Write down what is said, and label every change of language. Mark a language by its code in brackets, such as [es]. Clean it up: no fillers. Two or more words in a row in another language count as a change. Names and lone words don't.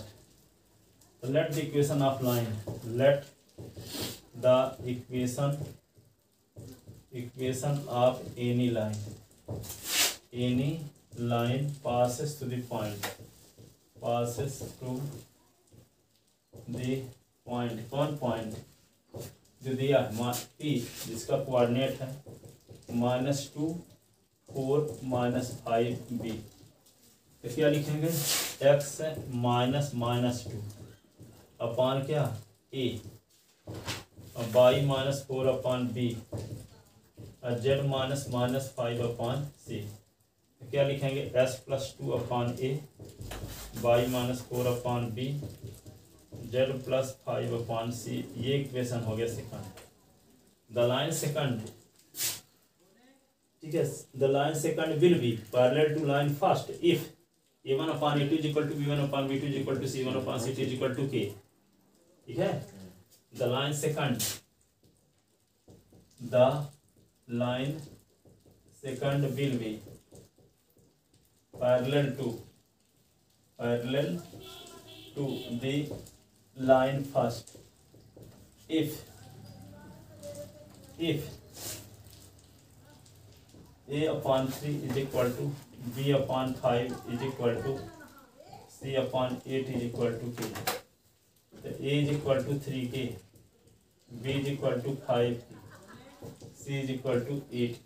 [en] So let the equation of line, let the equation of any line passes to the point, passes to the point, [hi] कौन पॉइंट जो दिया है P, जिसका कोऑर्डिनेट है -2 4 -5 b, तो क्या लिखेंगे x -2 अपान क्या a और y -4 अपान b और z -5 अपान c, तो क्या लिखेंगे [en] s plus 2 upon a, [hi] y -4 अपान b, [en] z plus 5 upon c, [hi] ये इक्वेशन हो गया सेकंड। [en] the line second, [hi] ठीक है, [en] the line second will be parallel to line first if a1 upon a2 is equal to b1 upon b2 is equal to c1 upon c2 is equal to k। [hi] ठीक है, [en] the line second will be parallel to the line first if a upon 3 is equal to b upon 5 is equal to c upon 8 is equal to k, so a is equal to 3k, b is equal to 5k, c is equal to 8k।